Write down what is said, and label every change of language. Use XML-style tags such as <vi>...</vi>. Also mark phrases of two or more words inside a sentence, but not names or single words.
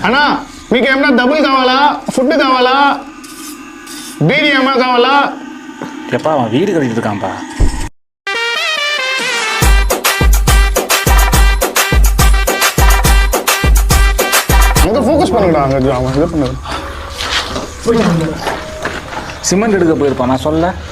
<te>అన్నా మీకు ఏమన్నా డబ్బులు కావాలా ఫుడ్ కావాలా బీడీ ఏమన్నా కావాలా</te> <ta>எப்பா அவன் வீடு கட்டிட்டு இருக்கான்ப்பா. அங்கே ஃபோக்கஸ் பண்ணுங்கடா அங்கே அவன் இது பண்ணுது சிமெண்ட் எடுக்க போயிருப்பான் நான் சொல்ல.</ta>